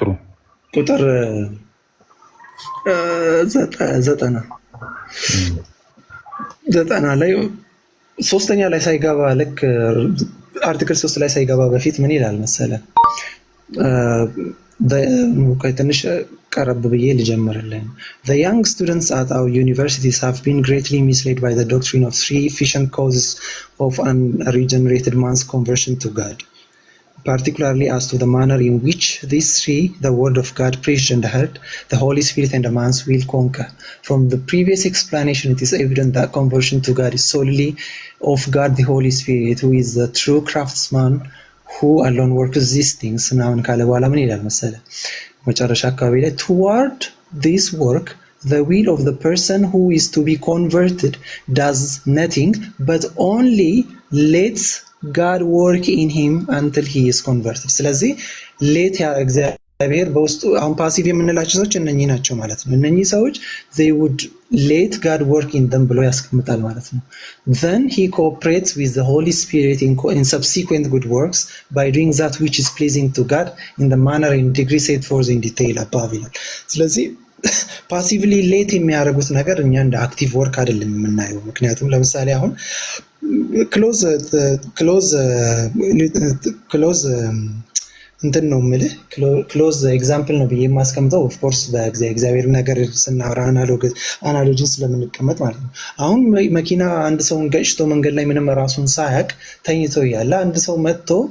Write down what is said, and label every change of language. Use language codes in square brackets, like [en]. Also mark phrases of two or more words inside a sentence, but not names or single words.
[am] 90 ላይ ሶስተኛ ላይ ሳይገባ ልክ አርቲክል 3 ላይ ሳይገባ በፊት ምን ይላል መሰለ? ትንሽ ቀረብ ብዬ ልጀምርልህ። [en] The young students at our universities have been greatly misled by the doctrine of 3 efficient causes of an regenerated man's conversion to God, particularly as to the manner in which these 3, the word of God preached and heard, the Holy Spirit and the man's will conquer. From the previous explanation, it is evident that conversion to God is solely of God the Holy Spirit, who is the true craftsman who alone works these things. [am] ምናምን ካለ በኋላ ምን ይላል መሰለ? መጨረሻ አካባቢ ላይ [en] toward this work the will of the person who is to be converted does nothing but only lets God work in him until he is converted. [am] ስለዚህ ሌት እግዚአብሔር በውስጡ አሁን ፓሲቭ የምንላቸው ሰዎች እነኚህ ናቸው ማለት ነው። እነኚህ ሰዎች [en] they would let God work in them [am] ብሎ ያስቀምጣል ማለት ነው። [en] Then he cooperates with the Holy Spirit in subsequent good works by doing that which is pleasing to God in the manner and degree set forth in detail above [am] ይላል። ስለዚህ ፓሲቭሊ ሌት የሚያደርጉት ነገር እኛ እንደ አክቲቭ ወርክ አይደለም የምናየው። ምክንያቱም ለምሳሌ አሁን ክሎዝ እንትን ነው የምልህ [en] close example [am] ነው ብዬ የማስቀምጠው ኦፍኮርስ በእግዚአብሔር ነገር ስናወራ አናሎጂን ስለምንቀመጥ ማለት ነው። አሁን መኪና አንድ ሰውን ገጭቶ መንገድ ላይ ምንም ራሱን ሳያቅ ተኝቶ እያለ አንድ ሰው መጥቶ